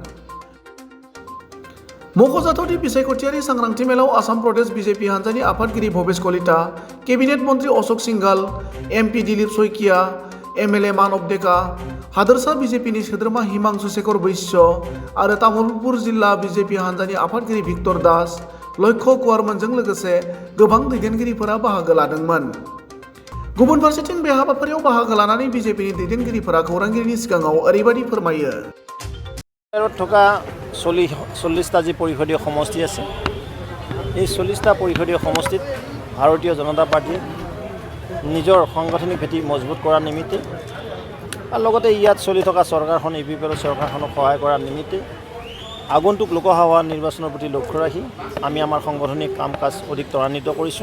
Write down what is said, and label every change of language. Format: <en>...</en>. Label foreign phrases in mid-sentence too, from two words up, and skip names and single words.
<brx>मख'जाथावदि बिसायख'थियारि सांग्रांथि मेलाव आसाम प्रदेश बिजेपि हान्जानि आफादगिरि भबेश कलिता, केबिनेट मन्त्रि अशोक सिंघाल, एमपि दिलीप शइकिया, एमएलए मानब डेका, हादोरसा बिजेपिनि सोद्रोमा हिमांशु शेखर बैश्य आरो तामुलपुर जिल्ला बिजेपि हान्जानि आफादगिरि भिक्टर दास, लक्ष्य कुवारमोनजों लोगोसे गोबां दैदेनगिरिफोरा बाहागो लादोंमोन। गुबुन फारसेथिं बे हाबाफारियाव बाहागो लानानै बिजेपिनि दैदेनगिरिफोरा खौरांगिरिनि सिगाङाव ओरैबायदि फोरमायो।</brx> <as>থকা 40টা যি পৰিষদীয় সমষ্টি আছে, এই 40টা পৰিষদীয় সমষ্টিত ভাৰতীয় জনতা পাৰ্টীয়ে নিজৰ সাংগঠনিক ভেটি মজবুত কৰাৰ নিমিত্তে আৰু লগতে ইয়াত চলি থকা চৰকাৰখন ইউপিপিএলৰ চৰকাৰখনক সহায় কৰাৰ নিমিত্তে আগন্তুক লোকসভা নিৰ্বাচনৰ প্ৰতি লক্ষ্য ৰাখি আমি আমাৰ সাংগঠনিক কাম কাজ অধিক ত্বৰান্বিত কৰিছোঁ।</as>